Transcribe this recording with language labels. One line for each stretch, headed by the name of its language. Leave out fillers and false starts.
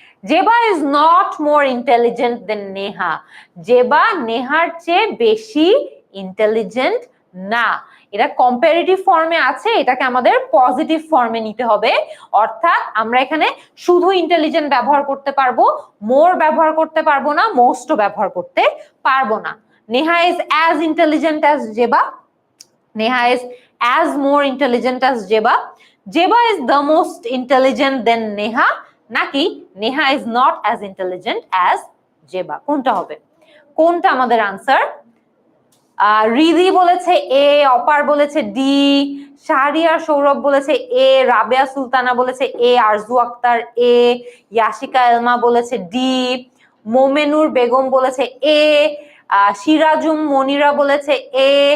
English: Zeba is not more intelligent than Neha.
Bangla: জেবা নেহার চেয়ে বেশি intelligent না। এটা কম্পারেটিভ ফর্মে আছে, এটাকে আমাদের পজিটিভ ফর্মে নিতে হবে। অর্থাৎ আমরা এখানে শুধু ইন্টেলিজেন্ট ব্যবহার করতে পারবো, মোর ব্যবহার করতে পারবো না, মোস্টও ব্যবহার করতে পারবো না।
English: Neha is as intelligent as Jeba. Neha is as more intelligent as Jeba. Jeba is the most intelligent than Neha. Naki Neha is not as intelligent as Jeba.
Bangla: কোনটা হবে? কোনটা আমাদের আনসার? রিদি বলেছে এ, অপার বলেছে ডি, শাহরিয়ার সৌরভ বলেছে এ, রাবেয়া সুলতানা বলেছে এ, আরজু আক্তার এ, ইয়াশিকা এলমা বলেছে ডি, মোমেনুর বেগম বলেছে এ, সিরাজুম মনিরা বলেছে এ।